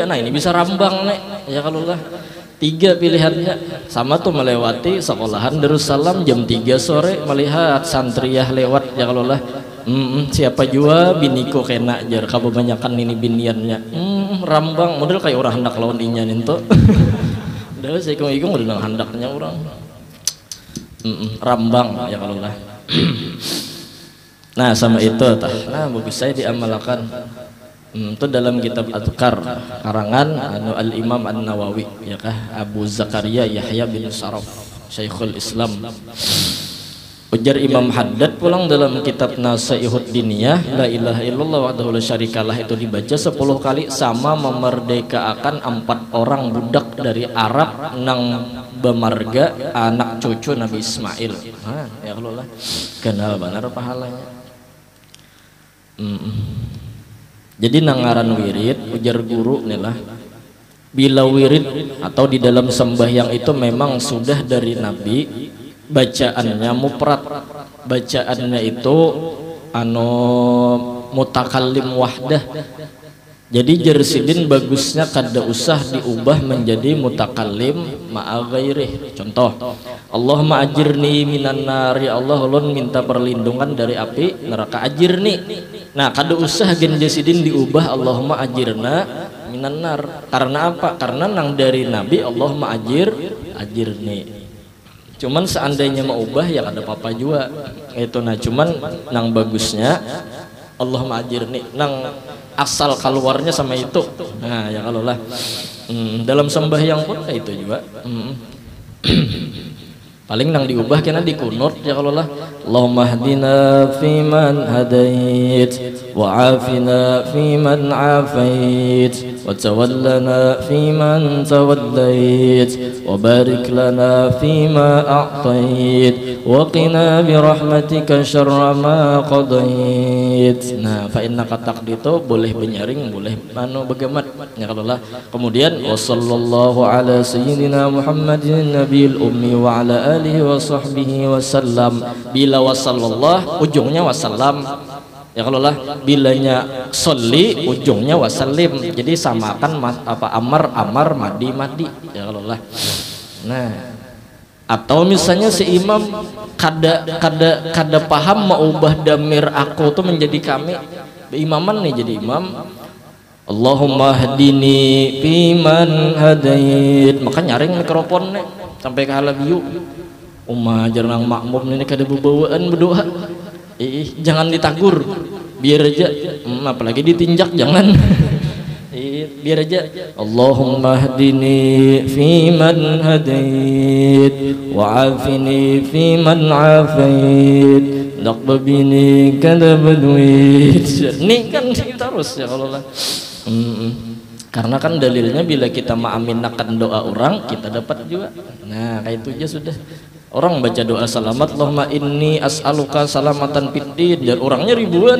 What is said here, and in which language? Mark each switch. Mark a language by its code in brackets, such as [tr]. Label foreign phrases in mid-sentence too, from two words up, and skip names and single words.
[bjn] Nah ini bisa rambang nih ya kalau lah. 3 pilihannya sama tuh, melewati sekolahan Darussalam jam 3 sore melihat santriyah lewat ya kalau lah. Siapa jua biniku kena jar kebanyakan ini biniannya. Rambang model kayak orang hendak lawan inya ninto. Udah saya ikung udah hendaknya orang. Rambang ya kalau lah. Nah sama itu tah. Nah bagus saya diamalkan. Itu dalam kitab Adhkar karangan Al-Imam An-Nawawi ya kah, Abu Zakaria Yahya bin Sharaf Syekhul Islam. Ujar Imam Haddad pulang dalam kitab Nasaihud Diniyah, [ar] لا إله إلا الله وحده لا شريك له [bjn] itu dibaca 10 kali sama memerdekakan 4 orang budak dari Arab nang bemarga anak cucu Nabi Ismail. Ya Allah lah kenal benar pahalanya. Jadi nangaran wirid ujar guru nih lah, bila wirid atau di dalam sembahyang itu memang sudah dari Nabi, bacaannya mufrad, bacaannya itu [ar] متكلم وحده. [bjn] Jadi jersidin bagusnya kada usah diubah menjadi [ar] متكلم مع غيره. [bjn] Contoh, [ar] اللهم أجرني من النار, [bjn] ya Allah ulun minta perlindungan dari api neraka, ajirni. Nah kada usah gen jersidin diubah [ar] اللهم أجرنا من النار. [bjn] Karena apa? Karena nang dari Nabi [ar] اللهم أجرني. [bjn] Cuman seandainya mau ubah ya kada apa-apa juga. Itu nah cuman nang bagusnya [ar] اللهم أجرني, [bjn] nang asal keluarnya sama itu. Nah ya kalau lah dalam sembahyang pun itu juga paling nang diubah kena di kunut ya kalau lah, [ar] اللهم اهدنا فيمن هديت وعافنا فيمن عافيت وتولنا فيمن توليت وبارك لنا فيما أعطيت وقنا برحمتك شر ما قضيت. [bjn] Nah [ar] فإنك تقضي [bjn] boleh benyaring boleh begemat ya kalau lah. [ar] Kemudian وصلى الله على سيدنا محمد النبي الأمي وعلى آله وصحبه وسلم. [bjn] Bila wasallallah ujungnya wasallam ya kalau lah, bilanya sholli ujungnya wasallim. Jadi samakan [ar] أمر ماض [bjn] ya kalau lah. Nah atau misalnya si imam kada paham mau ubah damir aku tuh menjadi kami, imaman nih jadi imam, [ar] اللهم اهدني فيمن هديت, [bjn] maka nyaring mikrofon nih sampai ke halabiu. Jarang makmum ini kada bebawaan berdoa. Jangan ditagur, biar aja. Apalagi ditinjak jangan. Biar aja. [ar] اللهم اهدني فيمن هديت وعافني فيمن عافيت naqbini kada badwit. [bjn] Nih kan terus ya kalau lah. Karena kan dalilnya bila kita mengaminkan doa orang kita dapat juga. Nah kayak itu aja sudah. Orang baca doa salamat, [ar] اللهم إني أسألك سلامة في الدين, [bjn] dan orangnya ribuan.